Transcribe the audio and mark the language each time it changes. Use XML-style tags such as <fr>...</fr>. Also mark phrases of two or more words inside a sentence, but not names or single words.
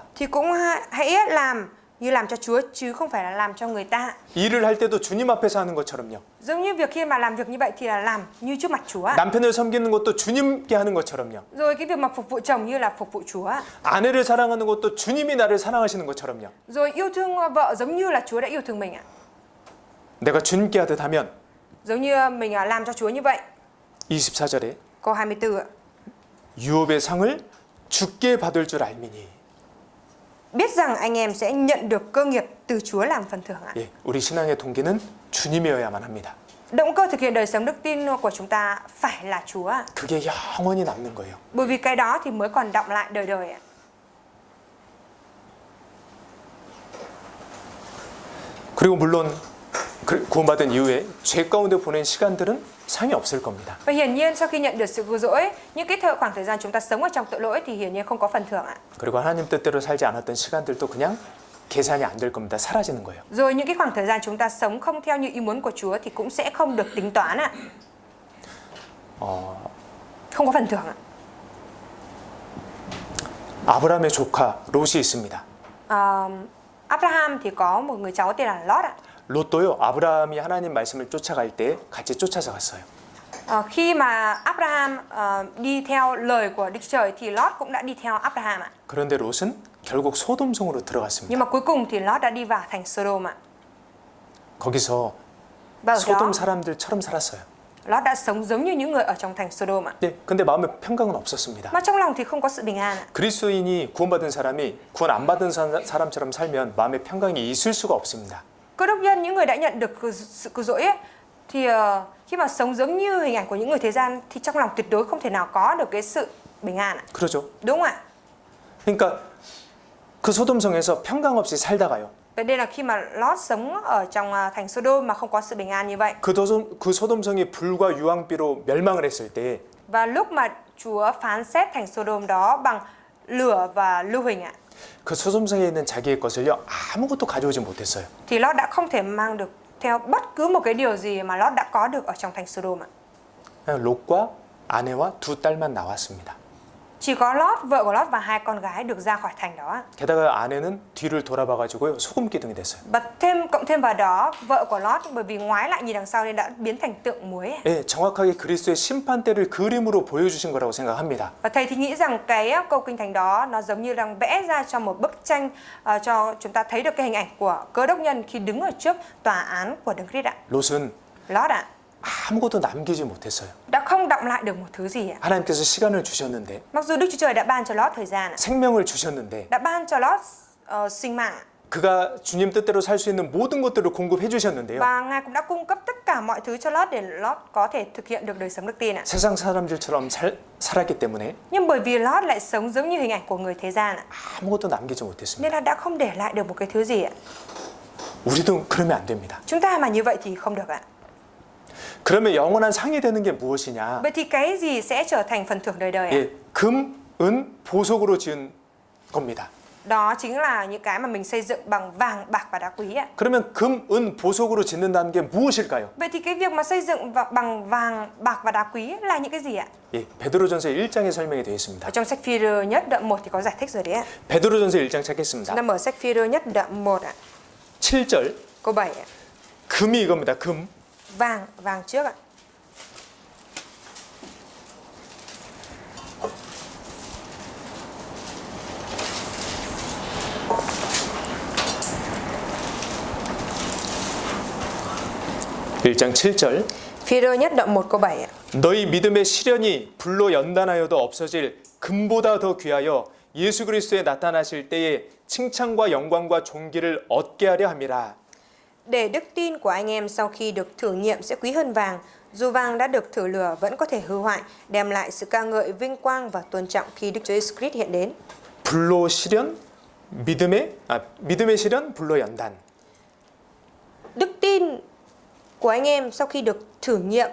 <vi>thì cũng hãy làm như làm cho Chúa chứ không phải là làm cho người ta.</vi> <ko>일을 할 때도 주님 앞에서 하는 것처럼요.</ko> <vi>Giống như việc khi mà làm việc như vậy thì là làm như trước mặt Chúa.</vi> <ko>남편을 섬기는 것도 주님께 하는 것처럼요.</ko> <vi>Rồi cái việc mà phục vụ chồng như là phục vụ Chúa.</vi> <ko>아내를 사랑하는 것도 주님이 나를 사랑하시는 것처럼요.</ko> <vi>Rồi yêu thương vợ giống như là Chúa đã yêu thương mình ạ.</vi> <ko>내가 주님께 하듯 하면</ko> <vi>Giống như mình làm cho Chúa như vậy.</vi> <ko>24절에</ko> <vi>Câu 24 ạ.</vi> <ko>유업의 상을 죽게 받을 줄 알미니.</ko> <vi>Biết rằng anh em sẽ nhận được cơ nghiệp từ Chúa làm phần thưởng ạ.</vi> <ko>예, 우리 신앙의 동기는 주님이어야만 합니다.</ko> <vi>Động cơ thực hiện đời sống đức tin của chúng ta phải là Chúa ạ.</vi> <ko>그게 영원히 남는 거예요.</ko> <vi>Bởi vì cái đó thì mới còn đọng lại đời đời ạ.</vi> <ko>그리고 물론 구원받은 이후에 죄 가운데 보낸 시간들은 상이 없을 겁니다.</ko> <vi>Và hiển nhiên sau khi nhận được sự cứu rỗi, những cái khoảng thời gian chúng ta sống ở trong tội lỗi thì hiển nhiên không có phần thưởng ạ.</vi> <ko>그리고 하나님 뜻대로 살지 않았던 시간들도 그냥 계산이 안 될 겁니다. 사라지는 거예요.</ko> <vi>Rồi những cái khoảng thời gian chúng ta sống không theo như ý muốn của Chúa thì cũng sẽ không được tính toán ạ. Không có phần thưởng ạ.</vi> <ko>아브라함의 조카 롯이 있습니다.</ko> <vi>Abraham thì có một người cháu tên là Lot ạ.</vi> <ko>롯도요. 아브라함이 하나님 말씀을 쫓아갈 때 같이 쫓아서 갔어요.</ko> <vi>Khi mà Abraham đi theo lời của Đức Trời thì Lot cũng đã đi theo Abraham ạ.</vi> <ko>그런데 롯은 결국 소돔성으로 들어갔습니다.</ko> <vi>Nhưng mà cuối cùng thì Lot đã đi vào thành Sodom ạ.</vi> <ko>거기서</ko> <vi>Và ở</vi> <ko>소돔</ko> <vi>đó</vi> <ko>사람들처럼 살았어요.</ko> <vi>Lot đã sống giống như những người ở trong thành Sodom ạ.</vi> <ko>네, 근데 마음에 평강은 없었습니다.</ko> <vi>Mà trong lòng thì không có sự bình an ạ.</vi> <ko>그리스도인이 구원받은 사람이 구원 안 받은 사람처럼 살면 마음에 평강이 있을 수가 없습니다.</ko> <vi>Cơ đốc nhân, những người đã nhận được sự cứu rỗi ấy, thì khi mà sống giống như hình ảnh của những người thế gian thì trong lòng tuyệt đối không thể nào có được cái sự bình an ạ.</vi> <ko>그러죠.</ko> <vi>Đúng không ạ?</vi> <ko>그러니까 그 소돔성에서 평강 없이 살다가요.</ko> <vi>Vậy nên là khi mà Lot sống ở trong thành Sodom mà không có sự bình an như vậy,</vi> <ko>그 소돔성이 불과 유황비로 멸망을 했을 때</ko> <vi>và lúc mà Chúa phán xét thành Sodom đó bằng lửa và lưu huỳnh ạ,</vi> <ko>그 소돔성에 있는 자기의 것을요 아무것도 가져오지 못했어요.</ko> <vi>thì Lot đã không thể mang được theo bất cứ một cái điều gì mà Lot đã có được ở trong thành Sodom ạ.</vi> <ko>그냥 롯과 아내와 두 딸만 나왔습니다.</ko> <vi>Chỉ có Lót, vợ của Lót và hai con gái được ra khỏi thành đó.</vi> <ko>게다가 아내는 뒤를 돌아봐가지고요 소금 기둥이 됐어요.</ko> <vi>Và cộng thêm vào đó, vợ của Lót bởi vì ngoái lại nhìn đằng sau nên đã biến thành tượng muối.</vi> <ko>예, 정확하게 그리스도의 심판대를 그림으로 보여주신 거라고 생각합니다.</ko> <vi>Và thầy thì nghĩ rằng cái câu kinh thánh đó nó giống như đang vẽ ra cho một bức tranh cho chúng ta thấy được cái hình ảnh của cơ đốc nhân khi đứng ở trước tòa án của Đấng Christ ạ.</vi> <ko>롯은</ko> <vi>Lót ạ,</vi> <ko>아무것도 남기지 못했어요.</ko> <vi>đã không đọng lại được một thứ gì ạ.</vi> <ko>하나님께서 시간을 주셨는데,</ko> <vi>Mặc dù Đức Chúa Trời đã ban cho Lót thời gian ạ,</vi> <ko>생명을 주셨는데,</ko> <vi>đã ban cho Lót sinh mạng ạ.</vi> <ko>그가 주님 뜻대로 살 수 있는 모든 것들을 공급해 주셨는데요.</ko> <vi>Và Ngài cũng đã cung cấp tất cả mọi thứ cho Lót để Lót có thể thực hiện được đời sống đức tin ạ.</vi> <ko>세상 사람들처럼 살았기 때문에</ko> <vi>Nhưng bởi vì Lót lại sống giống như hình ảnh của người thế gian ạ,</vi> <ko>아무것도 남기지 못했습니다.</ko> <vi>nên là đã không để lại được một cái thứ gì ạ.</vi> <ko>우리도 그러면 안 됩니다.</ko> <vi>Chúng ta mà như vậy thì không được ạ.</vi> <ko>그러면 영원한 상이 되는 게 무엇이냐?</ko> <vi>Vậy thì cái gì sẽ trở thành phần thưởng đời đời ạ?</vi> <ko>예, 금, 은, 보석으로 지은 겁니다.</ko> <vi>Đó chính là những cái mà mình xây dựng bằng vàng, bạc và đá quý ạ.</vi> <ko>그러면 금, 은, 보석으로 짓는다는 게 무엇일까요?</ko> <vi>Vậy thì cái việc mà xây dựng bằng vàng, bạc và đá quý là những cái gì ạ?</vi> <ko>예, 베드로전서 1장에 설명이 되어 있습니다.</ko> <vi>Ở trong sách Phi-rơ nhất đoạn 1 thì có giải thích rồi đấy ạ.</vi> <ko>베드로전서 1장 찾겠습니다.</ko> <vi>Chúng ta mở sách Phi-rơ nhất đoạn 1 ạ.</vi> <ko>7절.</ko> <vi>Câu 7 ạ.</vi> <ko>금이 이겁니다. 금.</ko> <vi>Vàng trước ạ.</vi> <ko>(1장 7절)</ko> <vi>Phi-rơ nhất đoạn 1 câu 7 ạ.</vi> <ko>너희 믿음의 시련이 불로 연단하여도 없어질 금보다 더 귀하여 예수 그리스도에 나타나실 때에 칭찬과 영광과 존귀를 얻게 하려 함이라.</ko> <vi>Để đức tin của anh em sau khi được thử nghiệm sẽ quý hơn vàng, dù vàng đã được thử lửa vẫn có thể hư hoại, đem lại sự ca ngợi, vinh quang và tôn trọng khi Đức Chúa Jesus Christ hiện đến.</vi> <ko>불로 시련, 믿음의 시련, 불로 연단.</ko> <vi>Đức tin của anh em sau khi được thử nghiệm</vi>